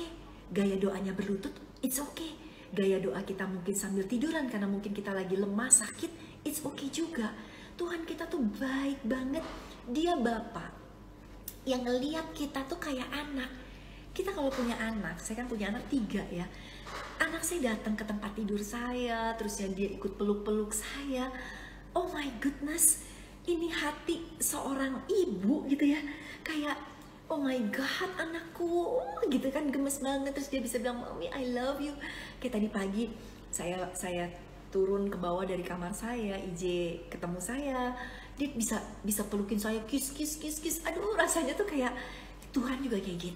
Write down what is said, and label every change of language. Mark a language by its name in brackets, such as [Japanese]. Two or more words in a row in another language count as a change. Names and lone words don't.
[Indonesian] Gaya doanya berlutut, [English] it's okay. [Indonesian] Gaya doa kita mungkin sambil tiduran karena mungkin kita lagi lemah, sakit, [English] it's okay [Indonesian] juga. Tuhan kita tuh baik banget. Dia Bapa yang ngeliat kita tuh kayak anak. Kita kalau punya anak, saya kan punya anak 3 ya. Anak saya datang ke tempat tidur saya, terus ya dia ikut peluk-peluk saya. [English] Oh my goodness, [Indonesian] ini hati seorang ibu gitu ya. Kayak [English] oh my god [Indonesian] anakku gitu kan, gemes banget. Terus dia bisa bilang Mami [English] I love you. [Indonesian] Kayak tadi pagi saya turun ke bawah dari kamar saya, IJ ketemu saya, dia bisa pelukin saya, kiss. Aduh rasanya tuh kayak Tuhan juga kayak gitu.